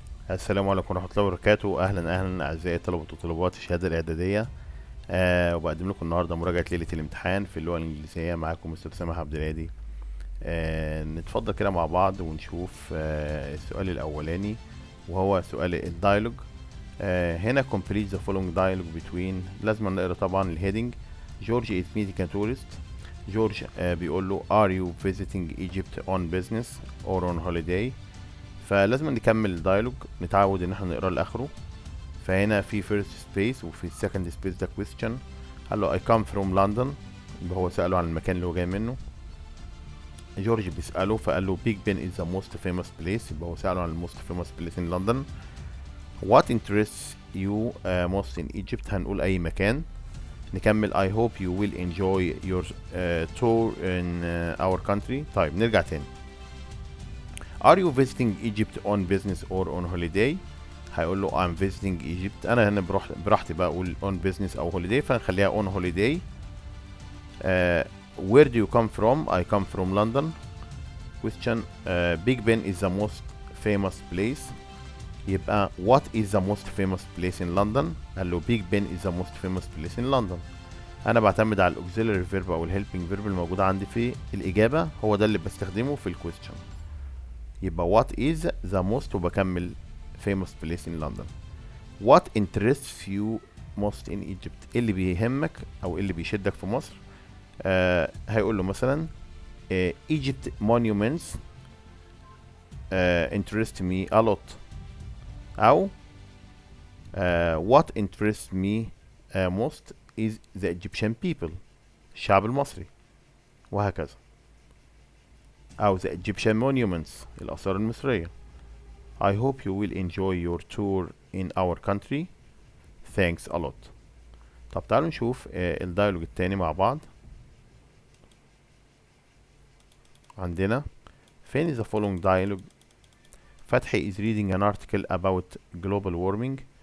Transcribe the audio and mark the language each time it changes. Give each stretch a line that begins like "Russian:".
Arabic: السلام عليكم ورحمة الله وبركاته. أهلا أعزائي طلبة وطالبات الشهادة الإعدادية. وبقدم لكم النهاردة مراجعة ليلة الامتحان في اللغة الإنجليزية. معاكم مستر سامح عبد الهادي. نتفضل كده مع بعض ونشوف السؤال الأولاني وهو سؤال الدايلوج. هنا
English: complete the following dialogue between.
Arabic: لازم نقرا طبعا الهيدنج.
English: George is meeting a tourist. George
Arabic: بيقول له
English: are you visiting Egypt on business or on holiday.
Arabic: فلازم نكمل الدايلوج، نتعود ان احنا نقرا لاخره. فهنا في
English: first space
Arabic: وفي
English: second space
Arabic: ده
English: question.
Arabic: قال له
English: I come from London،
Arabic: يبقى هو سأله عن المكان اللي هو جاي منه.
English: George
Arabic: بيسأله فقال له
English: Big Ben is the most famous place،
Arabic: يبقى هو سأله عن ال
English: most famous place in London. What interests you most in Egypt،
Arabic: هنقول أي مكان. نكمل
English: I hope you will enjoy your tour in our country.
Arabic: طيب نرجع تاني.
English: Are you visiting Egypt on business or on holiday؟
Arabic: هيقول له
English: I'm visiting Egypt.
Arabic: أنا هنا براحتي بقى أقول
English: on business
Arabic: أو holiday، فنخليها
English: on holiday. Where do you come from؟ I come from London. Question. Big Ben is the most famous place.
Arabic: يبقى
English: what is the most famous place in London؟
Arabic: قال له
English: Big Ben is the most famous place in London.
Arabic: أنا بعتمد على auxiliary verb أو helping verb الموجودة عندي في الإجابة، هو ده اللي بستخدمه في الquestion. يبقى
English: what is the most
Arabic: وبكمل
English: famous place in London. What interests you most in Egypt؟
Arabic: ايه اللي بيهمك او اللي بيشدك في مصر؟ هيقول له مثلا
English: Egypt monuments interest me a lot، او what interests me most is the Egyptian people،
Arabic: الشعب المصري، وهكذا.
English: أو the Egyptian monuments،
Arabic: الآثار المصرية.
English: I hope you will enjoy your tour in our country. Thanks a lot.
Arabic: طب تعالوا نشوف الدايلوج التاني مع بعض. عندنا فين
English: the following dialogue. فتحي is reading an article about global warming.